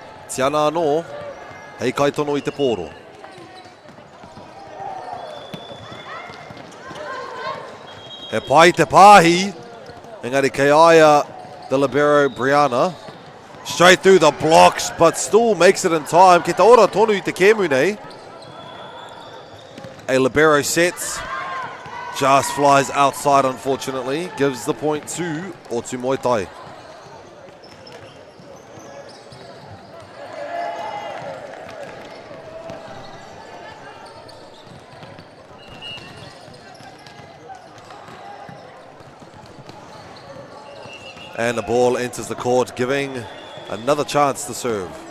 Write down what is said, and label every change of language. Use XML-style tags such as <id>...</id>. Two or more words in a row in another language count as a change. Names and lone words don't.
<mi>Tiana anō, hei kai tono I te pōro. He pai te pāhi, engari kei aia</mi> <en>the libero</en> <mi>Brianna.</mi> <en>Straight through the blocks, but still makes it in time.</en> <mi>Ki te ora tonu I te kēmu nei.</mi> <en>A libero sets, just flies outside unfortunately, gives the point to Ōtūmoetai. And the ball enters the court, giving another chance to serve.</en>